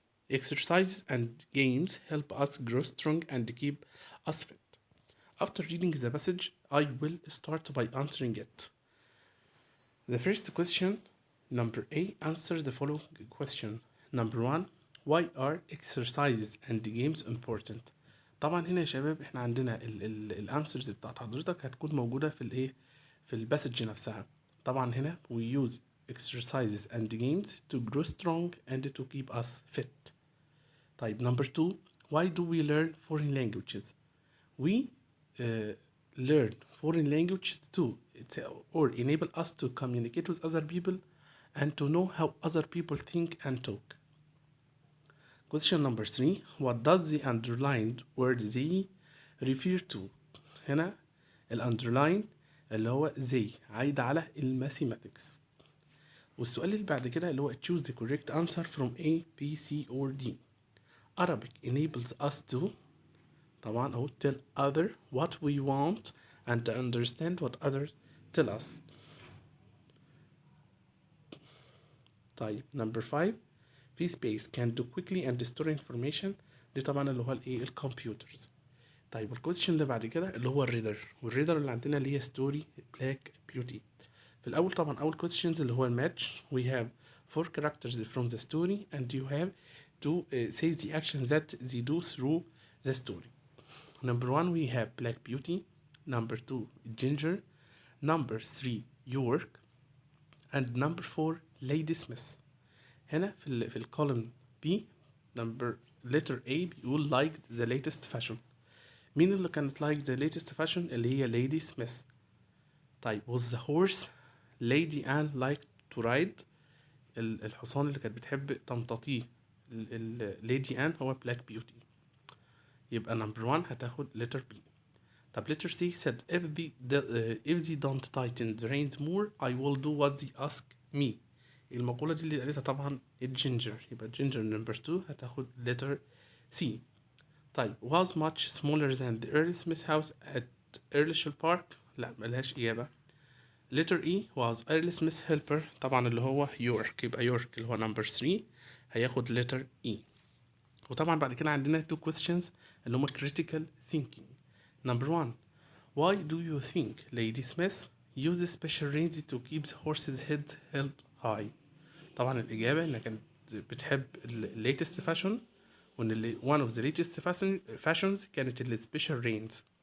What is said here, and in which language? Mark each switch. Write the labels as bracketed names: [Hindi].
[English] Exercises and games help us grow strong and keep us fit. After reading the passage, I will start by answering it. The first question, number A, answer the following question. Number 1, why are exercises and games important? [Arabic] طبعا هنا يا شباب احنا عندنا الانسرز بتاعت حضرتك هتكون موجودة في الايه في الباسج نفسها. طبعا هنا [English] we use exercises and games to grow strong and to keep us fit. [Arabic] طيب [English] number 2, why do we learn foreign languages? We learn foreign languages to or enable us to communicate with other people and to know how other people think and talk. Question number 3, what does the underlined word they refer to? [Arabic] هنا underline اللي هو they عايد على mathematics. والسؤال اللي بعد كده اللي هو [English] choose the correct answer from A, B, C or D. Arabic enables us to [Arabic] طبعا أو [English] tell other what we want and to understand what others tell us. [Arabic] طيب [English] number 5, في space can do quickly and store information. [Arabic] دي طبعا اللي هو الايه الكمبيوترز. طيب الكويستشن اللي بعد كده اللي هو الريدر، والريدر اللي عندنا اللي هي ستوري بلاك بيوتي. في الاول طبعا اول questions اللي هو الماتش. [English] we have 4 characters from the story and you have to say the actions that they do through the story. Number 1 we have Black Beauty. Number 2 Ginger. Number 3 York. And number 4 Lady Smith. [Arabic] هنا في الكولوم [English] B number letter A بيقول liked the latest fashion. [Arabic] مين اللي كانت [English] like the latest fashion؟ اللي هي Lady Smith. طيب was the horse Lady Anne liked to ride؟ [Arabic] الحصان اللي كانت بتحب تمتطيه Lady Anne هو Black [English] Beauty. [Arabic] يبقى [English] number 1 هتاخد letter B. طب letter C said if they don't tighten the reins more I will do what they ask me. [Arabic] المقولة دي اللي قالتها طبعا الجينجر. يبقى جينجر [English] number 2 هتاخد letter C. طيب was much smaller than the early Smith house at Earlshall Park؟ [Arabic] لا ملهاش إجابة. [English] letter E was early Smith helper [Arabic] طبعا اللي هو يورك. يبقى يورك اللي هو number 3 هياخد letter E. وطبعا بعد كده عندنا 2 questions اللي هما [English] critical thinking. Number 1, why do you think Lady Smith uses special reins to keep the horse's head held high؟ [Arabic] طبعا الإجابة إنها كانت بتحب [English] latest fashion وإن one of the latest fashions كانت special reins.